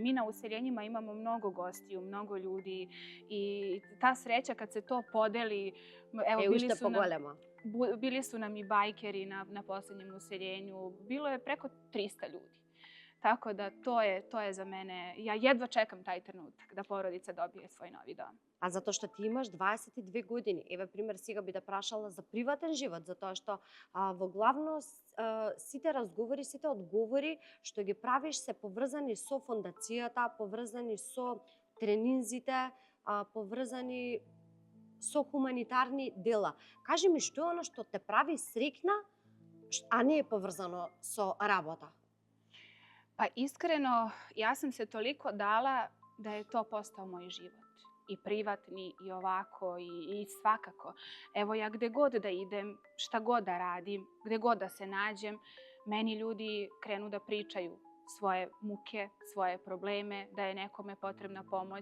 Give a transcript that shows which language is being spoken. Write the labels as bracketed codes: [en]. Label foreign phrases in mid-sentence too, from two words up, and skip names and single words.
[sr] Mi na useljenjima imamo mnogo gostiju, mnogo ljudi i ta sreća kad se to podeli, evo bili su nam i bajkeri na posljednjem useljenju, bilo je preko 300 ljudi. Tako da to je za mene, ja jedva čekam taj trenutak da porodica dobije svoj novi dom. [mk] А затоа што ти имаш 22 години. Еве пример сега би да прашала за приватен живот, затоа што во главно сите разговори, сите одговори што ги правиш се поврзани со фондацијата, поврзани со тренинзите, поврзани со хуманитарни дела. Кажи ми што е оно што те прави срекна, а не е поврзано со работа? [sr] Pa iskreno, ja sam se toliko dala da je to postao moj život. I privatni, i ovako, i svakako. Evo ja gde god da idem, šta god da radim, gde god da se nađem, meni ljudi krenu da pričaju svoje muke, svoje probleme, da je nekome potrebna pomoć.